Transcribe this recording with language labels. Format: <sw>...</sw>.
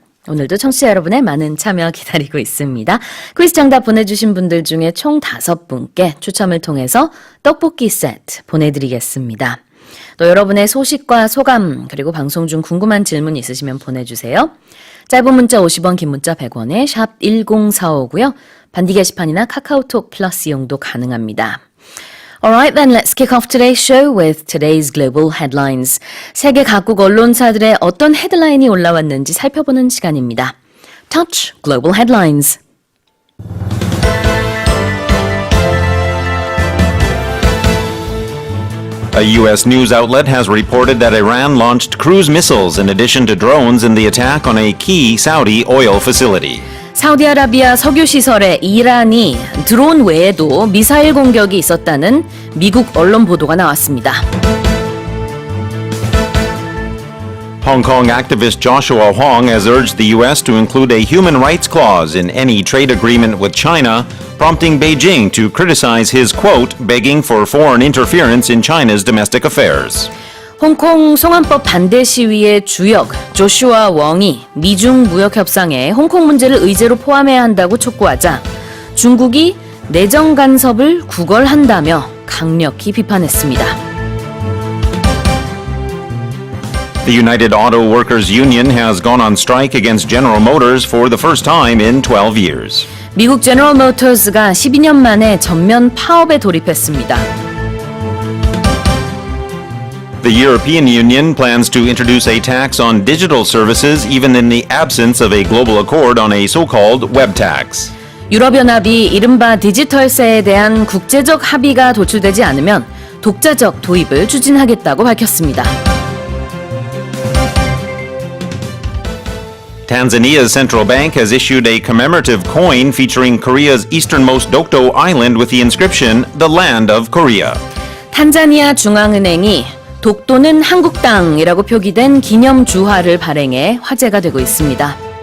<ko>오늘도 청취자 여러분의 많은 참여 기다리고 있습니다. 퀴즈 정답 보내주신 분들 중에 총 5분께 추첨을 통해서 떡볶이 세트 보내드리겠습니다. 또 여러분의 소식과 소감 그리고 방송 중 궁금한 질문 있으시면 보내주세요. 짧은 문자 50원, 긴 문자 100원에 샵 1045고요. 반디 게시판이나 카카오톡 플러스 이용도 가능합니다.</ko> <en>Alright then, let's kick off today's show with today's global headlines.</en> <ko>세계 각국 언론사들의 어떤 헤드라인이 올라왔는지 살펴보는 시간입니다.</ko> <en>Touch Global Headlines. A U.S. news outlet has reported that Iran launched cruise missiles in addition to drones in the attack on a key Saudi oil facility.</en> <ko>사우디아라비아 석유시설에 이란이 드론 외에도 미사일 공격이 있었다는 미국 언론 보도가 나왔습니다.</ko> <en>Hong Kong activist Joshua Hong has urged the U.S. to include a human rights clause in any trade agreement with China, prompting Beijing to criticize his quote, begging for foreign interference in China's domestic affairs.</en> <ko>홍콩 송환법 반대 시위의 주역 조슈아 웡이 미중 무역 협상에 홍콩 문제를 의제로 포함해야 한다고 촉구하자 중국이 내정 간섭을 구걸한다며 강력히 비판했습니다.</ko> <en>The United Auto Workers Union has gone on strike against General Motors for the first time in 12 years.</en> <ko>미국 제너럴 모터스가 12년 만에 전면 파업에 돌입했습니다.</ko> <en>The European Union plans to introduce a tax on digital services even in the absence of a global accord on a so-called web tax.</en> <ko>유럽연합이 이른바 디지털세에 대한 국제적 합의가 도출되지 않으면 독자적 도입을 추진하겠다고 밝혔습니다.</ko> <en>Tanzania's central bank has issued a commemorative coin featuring Korea's easternmost Dokdo Island with the inscription, "The Land of Korea."</en> <ko>탄자니아 중앙은행이 독도는 한국 땅이라고 표기된 기념 주화를 발행해 화제가 되고 있습니다.</ko>